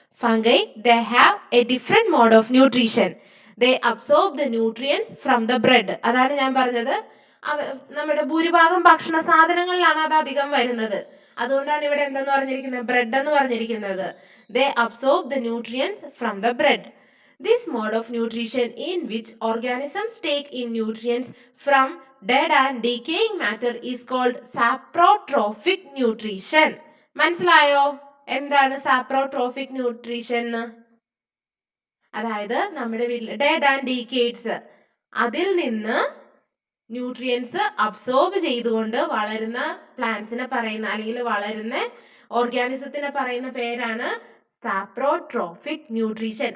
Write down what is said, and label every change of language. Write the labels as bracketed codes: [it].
[en] Fungi they have a different mode of nutrition. They absorb the nutrients from the bread. [ml] അതാണ് ഞാൻ പറഞ്ഞത്, നമ്മുടെ ഭൂരിഭാഗം ഭക്ഷണ സാധനങ്ങളിലാണ് അത് അധികം വരുന്നത്. അതുകൊണ്ടാണ് ഇവിടെ എന്തെന്ന് പറഞ്ഞിരിക്കുന്നത്, ബ്രെഡ് എന്ന് പറഞ്ഞിരിക്കുന്നത്. [en] They absorb the nutrients from the bread. This mode of nutrition, in which organisms take in nutrients from dead and decaying matter, is called saprotrophic nutrition. [ml] മനസ്സിലായോ എന്താണ് സാപ്രോട്രോഫിക് ന്യൂട്രീഷൻ? അതായത് നമ്മുടെ വീട്ടിൽ ഡെഡ് ആൻഡ് ഡീക്കേഡ്സ്, അതിൽ നിന്ന് nutrients absorb ചെയ്തുകൊണ്ട് വളരുന്ന പ്ലാന്റ്സിനെ പറയുന്ന അല്ലെങ്കിൽ വളരുന്ന ഓർഗാനിസത്തിനെ പറയുന്ന പേരാണ് സാപ്രോട്രോഫിക് ന്യൂട്രീഷൻ.